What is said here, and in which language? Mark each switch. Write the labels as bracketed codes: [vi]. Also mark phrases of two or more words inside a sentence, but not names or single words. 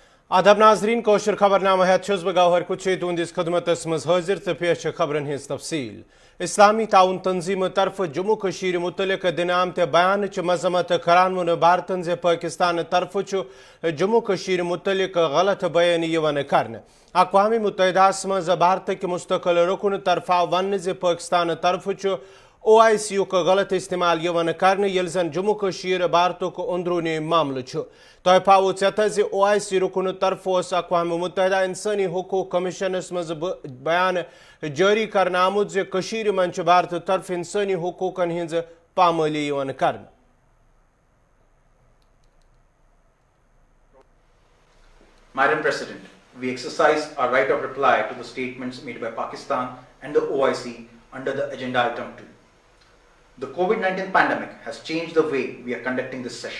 [ks] आदाब नाजरीन कोशर खबरनामा है बह गौहर कुछ तुंदिस खदमतस मज हाजिर तो पेश खबरन हिज तफसील। इस्लामी ताउन तंजीम तरफ जम्मू कशीर मुतलिक दिन आमत बयान मजम्मत करान वोन भारतन जे पाकिस्तान तरफ जम्मू कशीर मुतलिक गलत बयानी कर अक़वाम मुत्तहिदास मज भारत के मुस्तकिल रुकन तरफा वन जे पाकिस्तान तरफ OIC का गलत इस्तेमाल कर जन जम्मू कशीर भारत अंदरूनी मामल तह पावो चेत OIC रुकन तरफ अक़वाम मुत्तहिदा इंसानी हुकूक कमीशनस मज बयान जारी कर आमुत जे कशीर मंच भारत तरफ इंसानी हुकूकन हिंज पामाली कर। [en] Madam President, we exercise our right of reply to the statements made by Pakistan and the OIC under the agenda item 2. The COVID-19 pandemic has changed the way we are conducting this session.